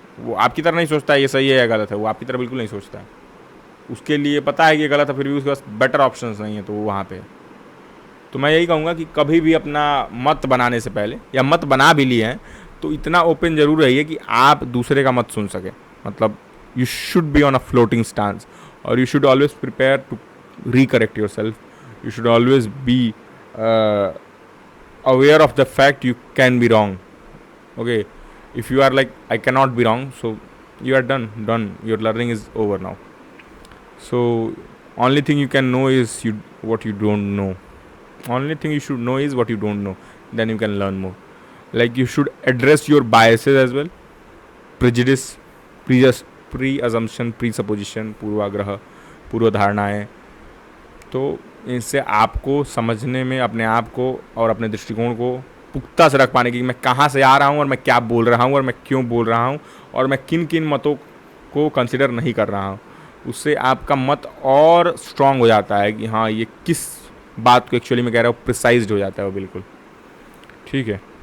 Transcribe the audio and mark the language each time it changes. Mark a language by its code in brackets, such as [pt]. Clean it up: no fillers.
[hi] वो आपकी तरह नहीं सोचता है ये सही है या गलत है, वो आपकी तरह बिल्कुल नहीं सोचता है। उसके लिए पता है कि ये गलत है, फिर भी उसके पास बेटर ऑप्शंस नहीं है, तो वो वहाँ पे। तो मैं यही कहूँगा कि कभी भी अपना मत बनाने से पहले, या मत बना भी लिए हैं तो इतना ओपन जरूर रहिए कि आप दूसरे का मत सुन सके। [en] मतलब you should be on a floating stance, और you should always prepare to recorrect yourself. You should always be aware of the fact you can be wrong. Okay, if you are like I cannot be wrong, so you are done. Your learning is over now. So only thing you can know is what you don't know. Only thing you should know is what you don't know. Then you can learn more. Like you should address your biases as well, prejudice, pre assumption, presupposition, [hi] पूर्वाग्रह, पूर्व धारणाएँ। तो इनसे आपको समझने में अपने आप को और अपने दृष्टिकोण को पुख्ता से रख पाने की, मैं कहाँ से आ रहा हूँ और मैं क्या बोल रहा हूँ और मैं क्यों बोल रहा हूँ और मैं किन किन मतों को कंसिडर नहीं कर रहा हूँ, उससे आपका मत और स्ट्रांग हो जाता है कि हाँ ये किस बात को एक्चुअली मैं कह रहा हूँ, प्रिसाइज्ड हो जाता है वो बिल्कुल, ठीक है।